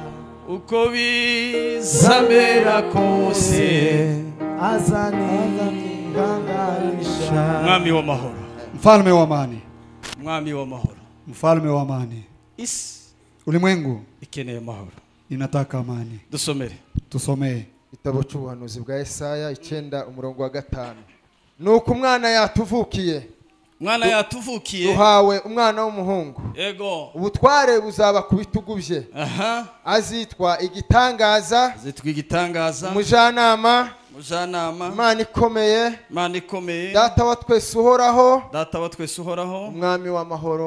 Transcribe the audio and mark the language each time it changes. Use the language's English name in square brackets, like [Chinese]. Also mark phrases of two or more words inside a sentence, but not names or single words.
[Kinyarwanda] uko bizamera kose azani hanganisha. Mwami wa mahoro, [Swahili] mfalme wa amani, [Kinyarwanda] mwami wa mahoro, [Swahili] mfalme wa amani. Ulimwengu [Kinyarwanda] ikeneye mahoro, [Swahili] inataka amani. [Kinyarwanda] Dusomere, [Swahili] tusomee [Kinyarwanda] igitabo cy'ubuhanuzi bwa Yesaya 9:5. Nuko umwana yatuvukiye, mwana yatuvukiye, duhawe umwana w'umuhungu, yego, ubutware buzaba ku bitugu bye, azitwa igitangaza, umujyanama, Imana ikomeye, data wa twese uhoraho, umwami w'amahoro.